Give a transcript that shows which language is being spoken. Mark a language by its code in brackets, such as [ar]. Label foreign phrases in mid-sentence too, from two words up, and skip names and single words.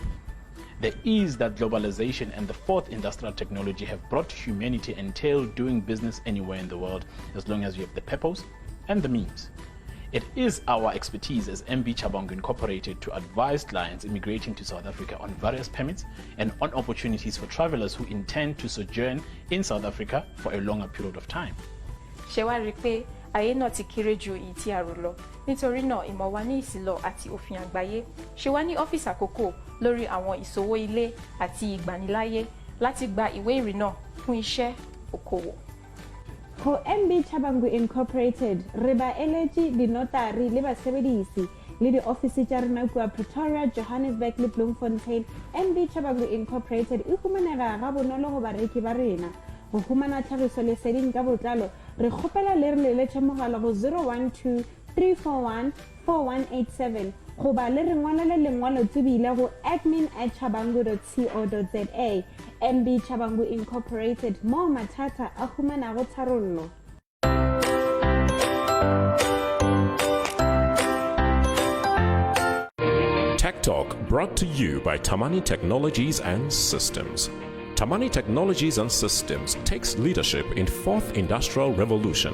[en] The ease that globalization and the 4th industrial technology have brought to humanity entail doing business anywhere in the world as long as you have the purpose and the means. It is our expertise as MB Chabangu Incorporated to advise clients immigrating to South Africa on various permits and on opportunities for travelers who intend to sojourn in South Africa for a longer period of time. [yo] Ayé náà ti kéré ju èyí tí a rò lọ nítorí náà ìmọ̀ wa ní ìsìlọ àti òfin àgbáyé ṣe wá ní ọ́fíìsì àkókò lórí àwọn ìṣòwò ilé àti ìgbaniláyé láti gba ìwé ìrìnnà fún iṣẹ́ okòwò. [nso] Ho MB Chabangu Incorporated re ba eletse dinotari le basebedisi le di-office tša rena kua Pretoria, Johannesburg le Bloemfontein. MB Chabangu Incorporated e humanega ga bonolo go bareki ba rena. Go humana tlhagiso leseding ka botlalo re kgopela le re leletše mogala go 012 341 4187 goba le re ngwalele lengwalo tsebile go admin@chabangu.co.za. MB Chabangu Incorporated, mo mathata a humanago tharollo. [en] Tech Talk brought to you by Tamani Technologies and Systems. Tamani Technologies and Systems takes leadership in 4th Industrial Revolution.